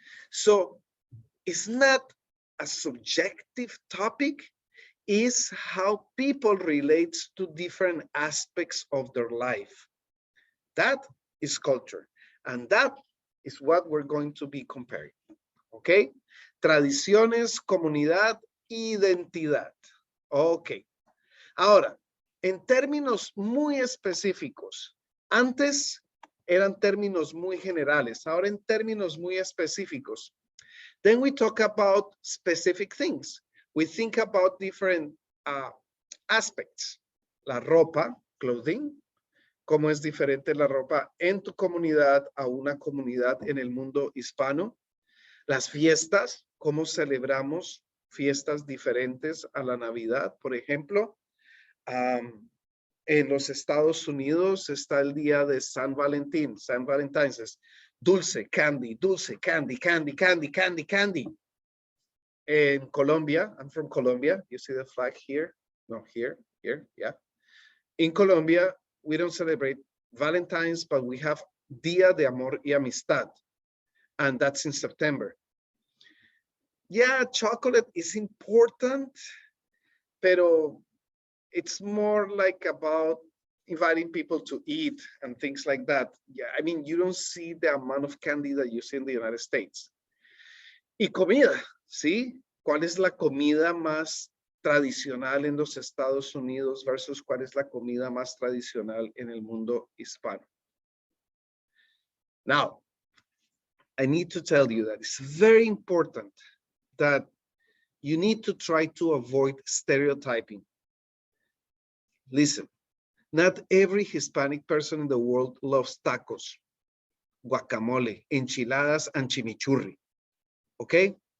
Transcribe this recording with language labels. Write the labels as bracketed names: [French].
[English] So it's not a subjective topic. is how people relate to different aspects of their life. That is culture. And that is what we're going to be comparing. [Spanish] ¿Ok? Tradiciones, comunidad, identidad. Ok. Ahora, en términos muy específicos, antes eran términos muy generales, ahora en términos muy específicos. [English] Then we talk about specific things. We think about different aspects. [Spanish] La ropa, clothing, cómo es diferente la ropa en tu comunidad a una comunidad en el mundo hispano. Las fiestas, cómo celebramos fiestas diferentes a la Navidad, por ejemplo. En los Estados Unidos está el día de San Valentín. [English] San Valentine's [Spanish] es dulce, [English] candy, candy, candy, candy, candy. [Spanish] En Colombia, [English] I'm from Colombia. You see the flag here? No, here, yeah. In Colombia, we don't celebrate Valentine's, but we have Día de Amor y Amistad. And that's in September. Yeah, chocolate is important, pero it's more like about inviting people to eat and things like that. Yeah, I mean, you don't see the amount of candy that you see in the United States. [Spanish] Y comida, ¿sí? ¿Cuál es la comida más tradicional en los Estados Unidos versus cuál es la comida más tradicional en el mundo hispano? [English] Now, I need to tell you that it's very important that you need to try to avoid stereotyping. Listen, not every Hispanic person in the world loves tacos, guacamole, enchiladas, and chimichurri. Okay?